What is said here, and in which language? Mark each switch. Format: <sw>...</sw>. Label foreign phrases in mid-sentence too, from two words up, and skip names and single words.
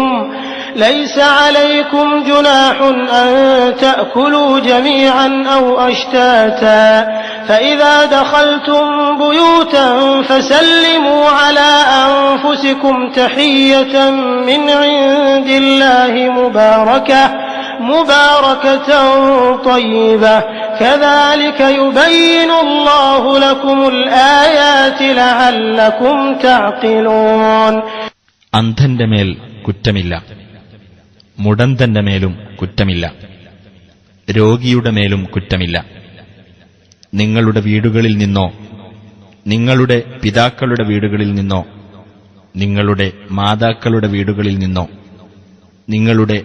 <ar>ليس عليكم جناح أن تأكلوا جميعا أو أشتاتا فإذا دخلتم بيوتا فسلموا على أنفسكم تحية من عند الله مباركة طيبة كذلك يبين الله لكم الآيات لعلكم تعقلون.</ar> <ml>അന്ധന്റെ മേൽ കുറ്റമില്ല, മുടന്തന്റെ മേലും കുറ്റമില്ല, രോഗിയുടെ മേലും കുറ്റമില്ല. നിങ്ങളുടെ വീടുകളിൽ നിന്നോ നിങ്ങളുടെ പിതാക്കളുടെ വീടുകളിൽ നിന്നോ നിങ്ങളുടെ മാതാക്കളുടെ വീടുകളിൽ നിന്നോ നിങ്ങളുടെ</ml>